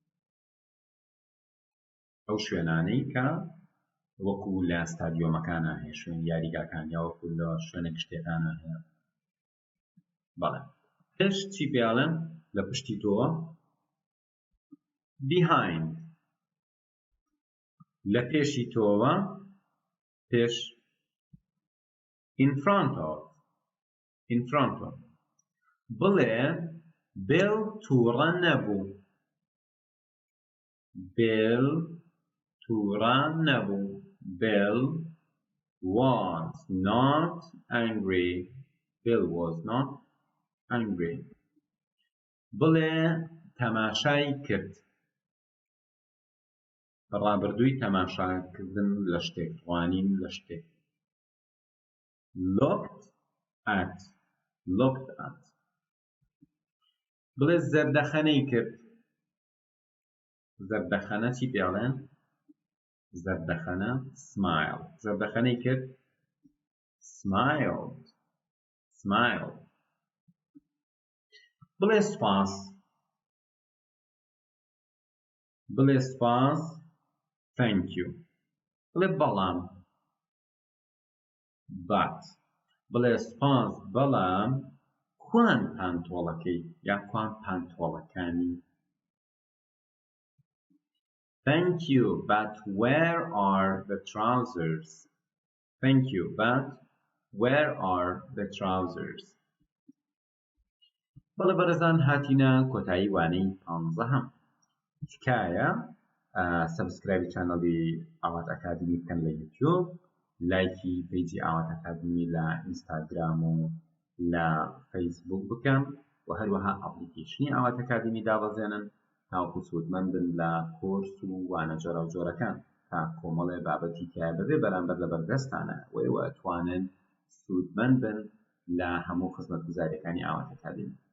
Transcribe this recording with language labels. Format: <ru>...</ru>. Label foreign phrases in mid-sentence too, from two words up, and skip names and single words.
<ckb>ئەو شوێنانەی کە وەکو لە ستادیۆمەکانە هەیە شوێن یاریگاکان یا وەکو لە شوێنێک شتێکانە هەیە. بەڵێ. پێش چی پێڵێن لە پشتی تۆوە؟ behind. لە پێشی تۆوە پێش</ckb> <en>in front of.</en> <ckb>بڵێ Bill تووڕە نەبوو.</ckb> <en>Bill was not angry. Bill was not angry.</en> <ckb>بڵێ تەماشای کرد. ڕابردووی تەماشاکردن لە شتێک، ڕوانین لە شتێک.</ckb> <en>looked at.</en> <ckb>بڵێ زەردەخەنەی کرد. زەردەخەنە چی پێڵێن؟ زەردەخەنە smile. زەردەخەنەی کرد smiled. بڵێ سوپاس.</ckb> <en>thank you.</en> <ckb>بڵێ بەڵام but. بڵێ سوپاس بەڵام کوان پانتۆڵەکەی یا کوان پانتۆڵەکانی.</ckb> <en>Thank you, but where are the trousers? Thank you, but where are the trousers?</en> <ckb>بەڵێ بەرەزان هاتینە کۆتایی وانەی 15. تکایە سەبسکرایبی چانەڵی ئاوات ئەکادمی بکەن لە یوتیوب، لایکی پیجی ئاوات ئەکادمی لە ئینستاگرام و لە فەیسبوک بکەن و هەروەها ئەپلیکیشنی ئاوات ئەکادمی دابەزێنن تاوەکو سوودمەندن لە کۆرس و وانە جۆرە و جۆرەکان تا کۆمەڵێ بابەتی تایە بەبێ بەرامبەر لە بەردەستانە وەیەوە ئەتوانن سوودمەند بن لە هەموو خزمەتگوزاریەکانی ئاوات ئەکادمی.</ckb>